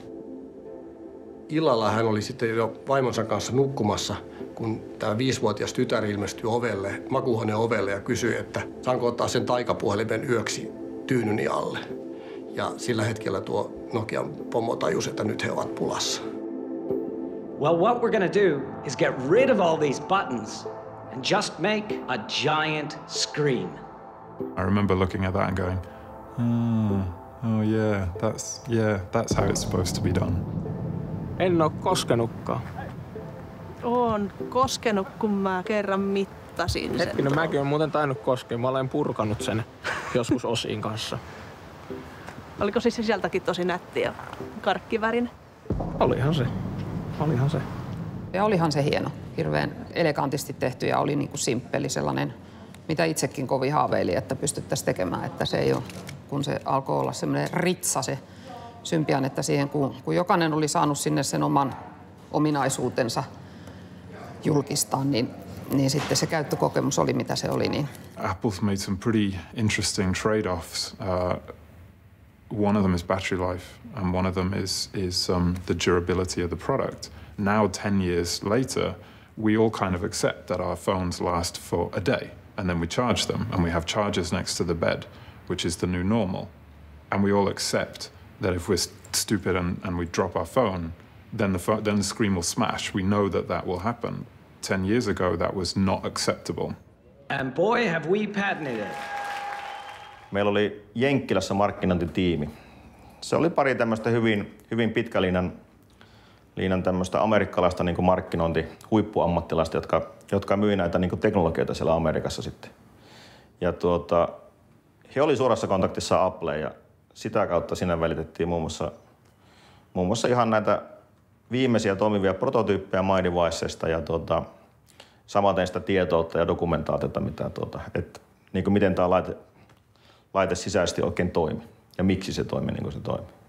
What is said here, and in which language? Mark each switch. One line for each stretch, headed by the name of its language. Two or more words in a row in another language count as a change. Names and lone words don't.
Finnish: Illalla hän oli sitten jo vaimonsa kanssa nukkumassa, kun tämä 5-vuotias tytär ilmestyi makuuhuoneen ovelle ja kysyi, että saanko ottaa sen taikapuhelimen yöksi tyynyni alle. Ja sillä hetkellä tuo Nokian pomo tajusi, että nyt he ovat pulassa.
English: Well, what we're gonna do is get rid of all these buttons and just make a giant screen. I remember looking at that and going, oh yeah, that's how it's supposed to be done.
Finnish: En oo koskenutkaan. Oon koskenut, kun mä kerran mittasin sen. Hetkinen, mäkin oon muuten tainnut koskea. Mä olen purkanut sen joskus osiin kanssa. Oliko siis sisältäkin tosi nättiä karkkivärinen? Olihan se. Ja olihan se hieno. Hirveän elegantisti tehty ja oli niinku simppeli sellainen, mitä itsekin kovin haaveili, että pystyttäisiin tekemään. Että se ei ole, kun se alkoi olla semmoinen ritsa se Symbian, että siihen kun jokainen oli saanut sinne sen oman ominaisuutensa julkistaa, niin sitten se käyttökokemus oli mitä se oli. Niin.
English: Apple's made some pretty interesting trade-offs. One of them is battery life, and one of them is the durability of the product. Now, 10 years later, we all kind of accept that our phones last for a day, and then we charge them, and we have chargers next to the bed, which is the new normal. And we all accept that if we're stupid and we drop our phone, then the screen will smash. We know that will happen. 10 years ago, that was not acceptable. And boy, have we patented it.
Finnish: Meillä oli Jenkkilässä markkinointitiimi. Se oli pari tämmöistä hyvin pitkälinjan tämmöistä amerikkalaista niin kuin markkinointi-huippuammattilaista, jotka myi näitä niin kuin teknologioita siellä Amerikassa sitten. Ja he oli suorassa kontaktissa Appleen ja sitä kautta sinne välitettiin muun muassa ihan näitä viimeisiä toimivia prototyyppejä My Devicesta ja samaten sitä tietoutta ja dokumentaatiota, että niin kuin miten tämä laite sisäisesti oikein toimi ja miksi se toimi niin kuin se toimi.